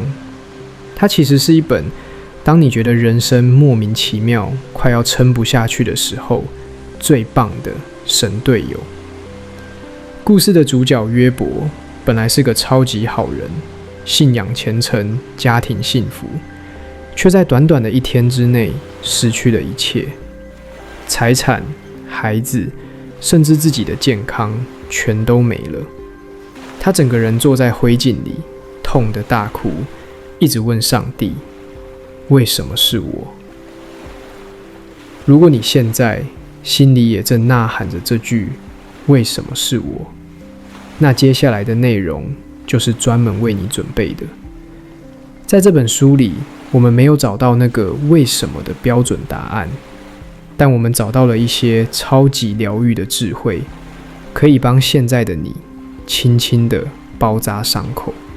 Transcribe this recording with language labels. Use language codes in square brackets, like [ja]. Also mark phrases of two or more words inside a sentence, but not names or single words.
[zh] 它其實是一本當你覺得人生莫名其妙，快要撐不下去的時候，最棒的神隊友。故事的主角約伯本來是個超級好人，信仰虔誠，家庭幸福，卻在短短的一天之內失去了一切，財產、孩子，甚至自己的健康全都沒了。他整個人坐在灰燼裡，痛得大哭，一直問上帝：為什麼是我？如果你現在心裡也正吶喊着這句為什麼是我，那接下來的內容就是專門為你準備的。在這本書裡，我們沒有找到那個為什麼的標準答案，但我們找到了一些超級療癒的智慧，可以幫現在的你輕輕的包紮傷口。